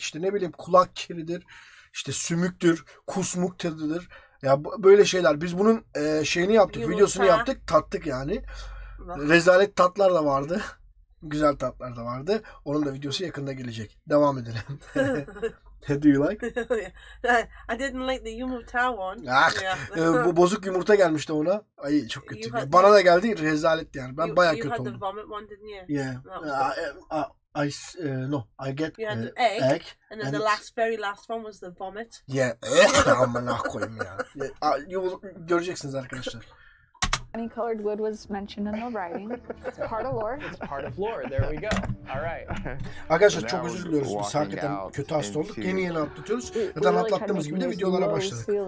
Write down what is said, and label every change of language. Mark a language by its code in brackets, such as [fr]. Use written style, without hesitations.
[tr] İşte ne bileyim, kulak kiridir. İşte sümüktür. Kusmuk tadıdır. Ya böyle şeyler. Biz bunun şeyini yaptık. Videosunu yaptık. Tattık yani. Rezalet tatlar da vardı. Güzel tatlar da vardı. Onun da videosu yakında gelecek. Devam edelim. [en] Do you like? I didn't like the yumurta one. [tr] Bu bozuk yumurta gelmişti ona. Ay çok kötü. Bana da geldi. Rezalet yani. Ben bayağı kötü oldum. [en] You had the vomit one, didn't you? Yeah. I get you had the egg, and then the very last one was the vomit. [tr] Yeah. Amına koyayım ya. Göreceksiniz arkadaşlar. [en] Any colored wood was mentioned in the writing. It's part of lore. It's part of lore. There we go. All right. [tr] Arkadaşlar çok özür diliyoruz. Biz hakikaten kötü hasta olduk. Yeni atlatıyoruz. Zaten atlattığımız gibi de videolara başladık.